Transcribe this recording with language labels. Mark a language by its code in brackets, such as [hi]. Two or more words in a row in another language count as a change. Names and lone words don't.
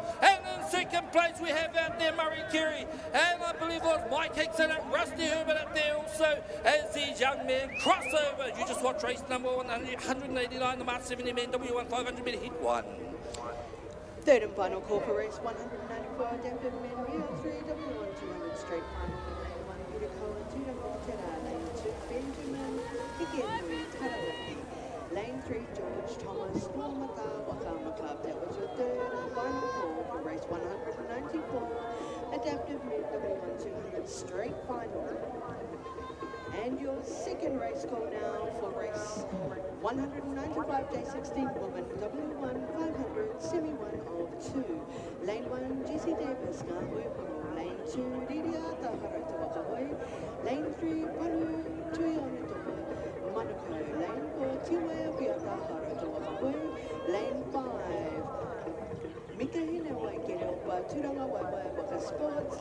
[en] And in 2nd place we have out there Murray Carey, and I believe it was Mike Hickson and Rusty Herbert out there also as these young men cross over. You just watch race number 189, the Master 70 Men W1 500 metre heat 1. 3rd and final call for race 194, adaptive men, real 3, W1 200 straight final, lane 1, Peter Cohen, 2 number 10, lane 2, Benjamin, Higenui, Tarawiki, lane 3, George Thomas, Normata, Wakama Club. That was your 3rd and final call for race 194, adaptive men, W1 200 straight final. And your 2nd race call now for race 195 J16 Women W1 500 Semi-1 of 2. Lane 1, Jessie Davis, Ngāhui Puru. Lane 2, Ririata Harata Wakahoi. Lane 3, Paru Tuionitoa Manukau. Lane 4, Tiwea Piata Harata Wakahoi. Lane 5, Mika Hina Waikereopa Turanga Waiwai Waka Sports.